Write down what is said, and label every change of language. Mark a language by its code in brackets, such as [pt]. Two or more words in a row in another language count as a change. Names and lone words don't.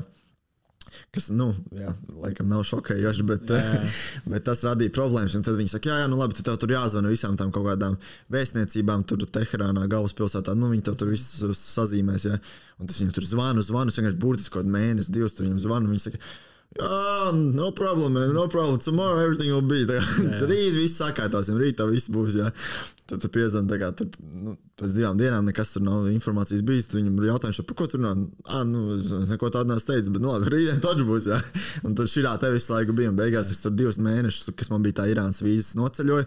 [lv] Kas, nu, jā, laikam nav šokējoši, bet tas radīja problēmas. Un tad viņi saka, jā, nu labi, tad tev tur jāzvana visām tām kaut kādām vēstniecībām, tur Teherānā, galvaspilsētā, nu viņi tev tur visu sazīmēs, jā. Un tas viņam tur zvanu, es vienkārši burtiski kaut mēnesi, 2 tur viņam zvanu, viņi saka, [en] no problem, man, no problem. Tomorrow everything will be. [lv] Rīt viss sakārtosim, rīt tev viss būs. Jā. Tad tu piezvani, tā kā tur, nu, pēc 2 dienām nekas tur nav informācijas bijis. Viņam ir jautājums, par ko tur nav? Nu, es neko tādu neesmu teicis, bet, nu, labi, rītdien taču būs, jā. Un tad širā te visu laiku bija. Beigās es tur 2 mēnešus, kas man bija tā Irānas vīzes, noceļoju.